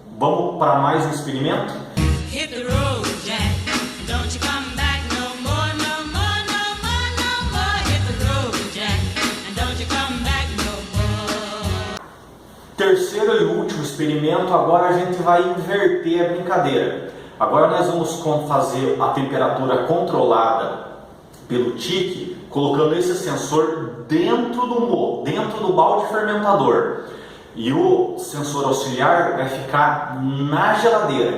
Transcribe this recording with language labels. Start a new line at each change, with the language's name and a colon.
Portuguese: Vamos para mais um experimento?
English: Hit the road, Jack. Don't you come back no more, no more, no more, no more. Hit the road, Jack. And don't you come back no more.
Portuguese: Terceiro e último experimento. Agora a gente vai inverter a brincadeira. Agora nós vamos fazer a temperatura controlada pelo TIC, colocando esse sensor dentro do balde fermentador. E o sensor auxiliar vai ficar na geladeira.